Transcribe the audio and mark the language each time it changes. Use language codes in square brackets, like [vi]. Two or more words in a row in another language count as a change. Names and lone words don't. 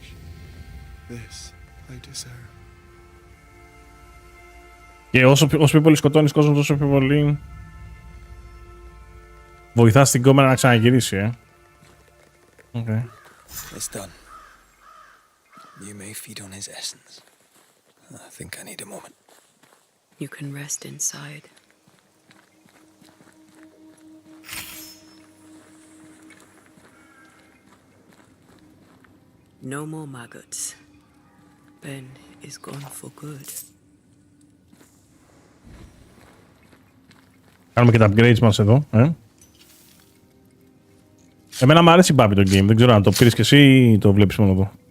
[en] This I deserve. [el] Και όσο πιο πολύ σκοτώνεις κόσμο, τόσο πιο πολύ βοηθάς την κόμενα να ξαναγυρίσει, [en] Okay. It's done. You may feed on his essence. I think I need a moment. You can rest inside. No more maggots. Ben is gone for good. [el] Κάνουμε και τα upgrades μας εδώ, Εμένα μου αρέσει μπάπη το game, δεν ξέρω αν το πήρες και εσύ ή το βλέπεις μόνο εδώ.